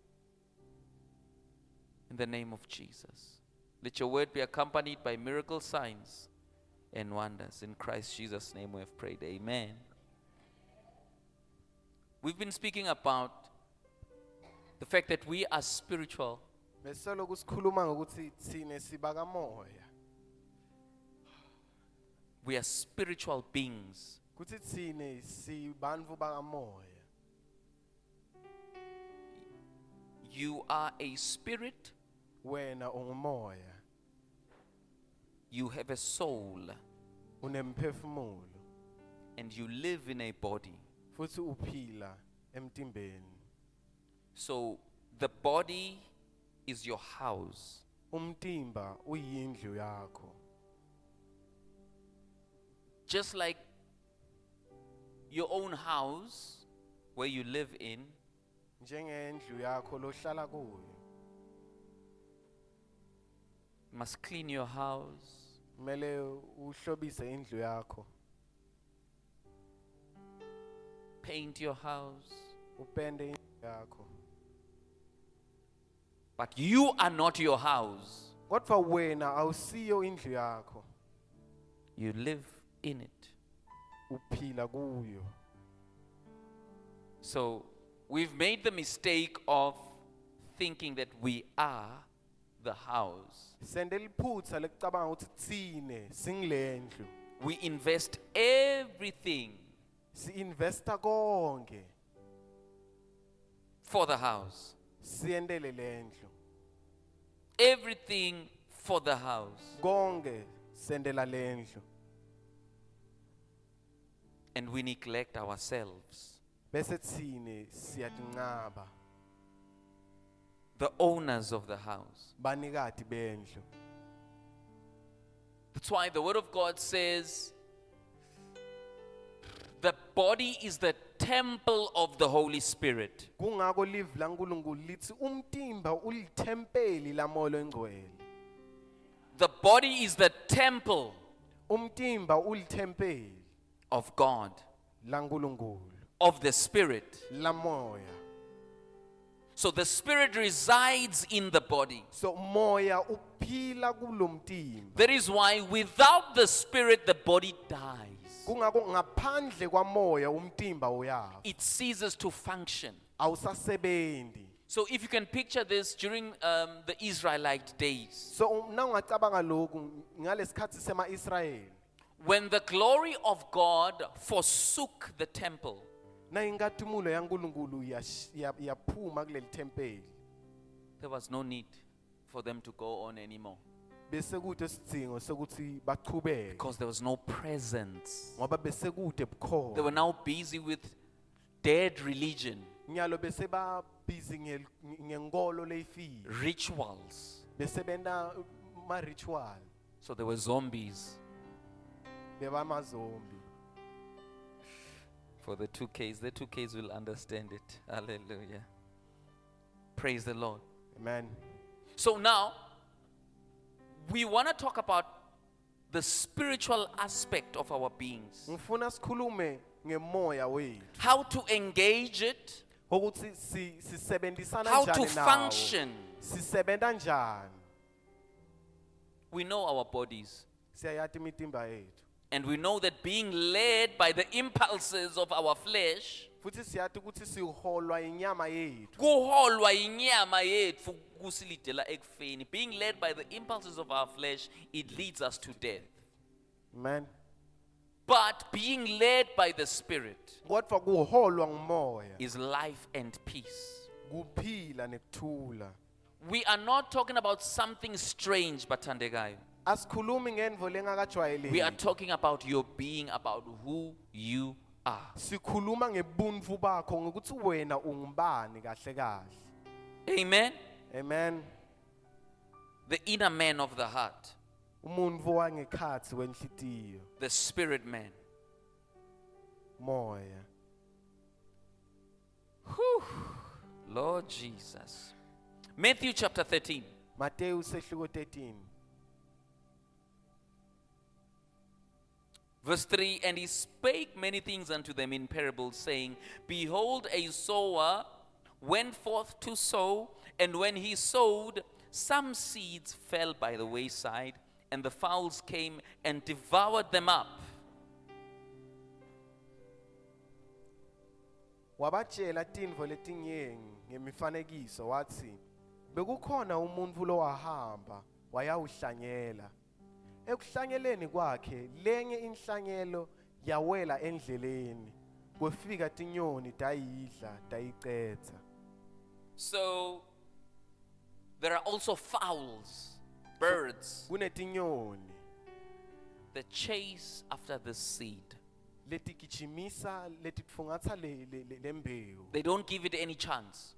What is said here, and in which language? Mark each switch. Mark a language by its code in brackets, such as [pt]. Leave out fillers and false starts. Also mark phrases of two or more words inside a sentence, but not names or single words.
[en] In the name of Jesus. Let your word be accompanied by miracle signs and wonders. In Christ Jesus' name we have prayed. Amen. We've been speaking about the fact that we are spiritual. [ss] Besoloku sikhuluma ngokuthi thine sibakamoya. [en] We are spiritual beings. [ss] Kuthi thine sibantfu bakamoya. [en] You are a spirit. [ss] Wena ungumoya. [en] You have a soul. [ss] Unemphefumulo. [en] And you live in a body. [ss] Futhi uphila emtimbeni. [en] So the body is your house. [ss] Umtimba uyindlu yakho. [en] Just like your own house where you live in, [ss] Njengendlu yakho lohlala kuyo. [en] you must clean your house. [ss] Kumele uhlobise indlu yakho. [en] Paint your house. [ss] Upende indlu yakho. [en] But you are not your house. [ss] Kodwa wena awusiyo indlu yakho. [en] You live in it. [ss] Uphila kuyo. [en] So we've made the mistake of thinking that we are the house. [ss] Sende liphutsa lekucabanga ukuthi tsine singilendlu. [en] We invest everything [ss] Si-investa konke [en] for the house. [ss] siendele lendlu. [en] Everything for the house. [ss] Konke sendela lendlu. [en] And we neglect ourselves, [ss] Bese tsine siyatinqaba [en] the owners of the house. [ss] banikati bendlu. [en] That's why the Word of God says the body is the temple of the Holy Spirit. [ss] Kungako live laNkulunkulu lithi umtimba ulithempeli laMoya Oyingcwele. [en] The body is the temple [ss] Umtimba ulithempeli [en] of God, [ss] laNkulunkulu, [en] of the Spirit. [ss] lamoya. [en] So the Spirit resides in the body. [ss] So moya uphila kulomtimba. [en] That is why without the Spirit, the body dies. [ss] Kungako ngaphandle kwamoya umtimba uyafa. [en] It ceases to function. [ss] Awusasebenzi. [en] So if you can picture this during the Israelite days, [ss] So nawungacabanga lokhu ngalesikhathi sema-Israyeli. [en] when the glory of God forsook the temple, [ss] Na inkathumulo yaNkulunkulu yaphuma kuleli thempeli. [en] there was no need for them to go on anymore [ss] Bese kude isidingo sokuthi baqhubeke [en] because there was no presence. [ss] ngoba bese kude [en] They [ss] bukhona. [en] were now busy with dead religion, [ss] Nyalo bese ba busy ngenkolo leyifile. [en] rituals. [ss] Bese benda ma ritual. [en] So there were zombies. [ss] Beba mazombi. [en] For the 2Ks will understand it. Hallelujah. Praise the Lord. Amen. So now, we want to talk about the spiritual aspect of our beings. [ss] Ngifuna sikhulume ngemoya wethu. [en] How to engage it, [ss] Ukuthi sisebenzisana [en] how to [ss] njani nawo. [en] function. [ss] Sisebenta njani. [en] We know our bodies. [ss] Siyayazi imitimba yethu. [en] And we know that being led by the impulses of our flesh, [ss] Futhi siyazi ukuthi siholwa inyama yethu. kuholwa inyama yethu kusilidela ekufeni. [en] Being led by the impulses of our flesh, it leads us to death. Amen. But being led by the Spirit [ss] Kodwa kuholwa ngumoya. [en] is life and peace. [ss] Kuphila nekuthula. [en] We are not talking about something strange, [ss] bathandekayo. Asikhulumi ngendvo [en] We are [ss] lengakajwayeleki. [en] talking about your being, about who you are. [ss] Sikhuluma ngebuntu bakho ngokuthi wena ungubani kahle kahle. [en] Amen. Amen. The inner man of the heart, [ss] Umuntu wangekhatsi wenhlitiyo, [en] the spirit man. [ss] moya. [en] Lord Jesus. Matthew chapter 13. [ss] Mateyu sehluko 13. [en] Verse 3, and he spake many things unto them in parables, saying, Behold, a sower went forth to sow, and when he sowed, some seeds fell by the wayside, and the fowls came and devoured them up. [ss] Wabatshela tintfo letinyenti ngemifanekiso wathi bekukhona umuntu lowahamba wayawuhlanyela. Ekuhlanyeleni kwakhe lenye inhlanyelo yawela endleleni. Kwefika tinyoni tayidla tayicetha. [en] So there are also fowls, birds, [ss] Kunetinyoni [en] that chase after the seed. [ss] letigijimisa letitfungatsa lembewu. [en] They don't give it any chance.